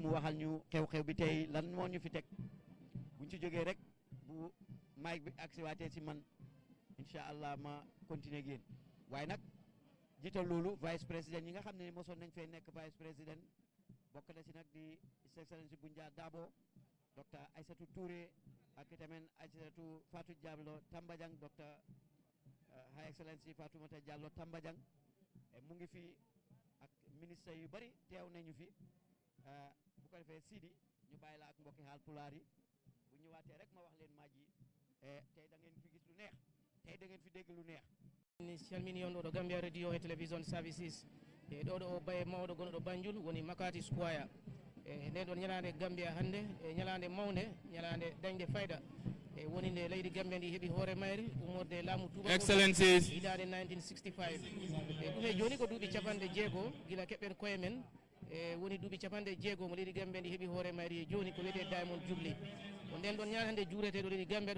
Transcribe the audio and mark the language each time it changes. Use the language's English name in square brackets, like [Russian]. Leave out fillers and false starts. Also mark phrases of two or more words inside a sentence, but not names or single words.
[Wolof] mu waxal ñu xew-xew bi tey lan moo ñu fi teg buñ ci jógee rek bu mic bi agsi waatee si man [Arabic] إن شاء الله [Wolof] ma continuer génn waaye nag jiital loolu [French] vice président [Wolof] yi nga xam ne mosoon nañ fee nekk [French] vice président [Wolof] bokk na si nag di [English] His Excellency [Wolof] Bunja Dabo docteur Aïssatou Touré ak itamit Aïssatou Fatou Diallo Tambajang docteur [English] High Excellency [Wolof] Fatoumata Diallo Tambajang mu ngi fi ak ministre yu bari teew nañu fi bu ko defee Sidi ñu bàyyi la ak mbokki Haalpulaar yi bu ñëwaatee rek ma wax leen maaji tey da ngeen fi gis lu neex tey da ngeen fi dégg lu neex [Fula] ni salmini on ɗo Gambia radio e télévision services e ɗo ɗo baye mawɗo gonɗo Banjul woni Makati Square e nden ɗon ñalande Gambia hannde e ñalande mawde ñalande dañde fayda e woni nde leydi Gambia ndi heeɓi hoore mayri ummorde laamu Touba Excellencies hiɗande 1965 e ɗum e joni ko duuɓi capanɗe jeego gila keɓɓen koye men e woni duuɓi capanɗe jeego mo leydi Gambia ndi heeɓi hoore mayri e joni ko wiyete [English] Diamond Jubilee [Fula] ko nden ɗon ñaade hannde juureteɗo leydi Gambia ɗo